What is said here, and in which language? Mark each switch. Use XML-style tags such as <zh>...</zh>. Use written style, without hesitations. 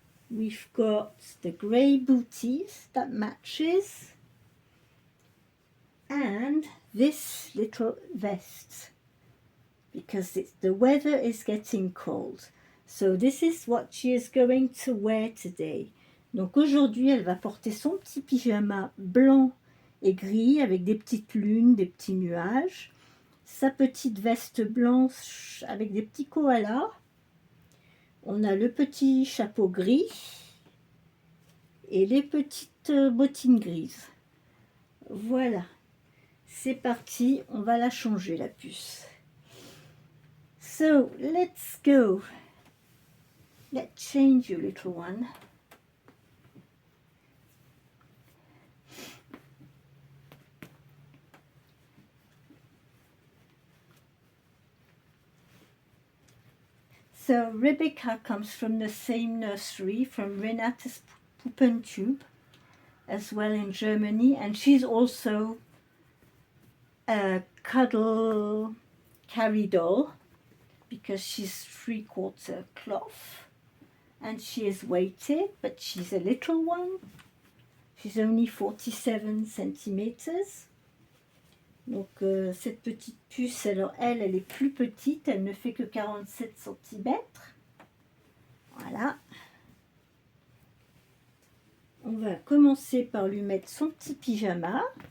<en>We've got the grey booties that matches. And this little vest. Because the weather is getting cold. So this is what she is going to wear today.</en> <fr>Donc aujourd'hui, elle va porter son petit pyjama blanc et gris avec des petites lunes, des petits nuages. Sa petite veste blanche avec des petits koalas. On a le petit chapeau gris et les petites bottines grises. Voilà. C'est parti, on va la changer la puce.</fr> <en>So, let's go. Let's change you, little one. So, Rebecca comes from the same nursery, from Renate's Puppentube, as well in Germany, and she's also a cuddle carry doll because she's 3/4 cloth and she is weighted, but she's a little one. She's only 47 centimeters.</en> <fr>Donc cette petite puce, alors elle est plus petite, elle ne fait que 47 centimètres. Voilà. On va commencer par lui mettre son petit pyjama.</fr>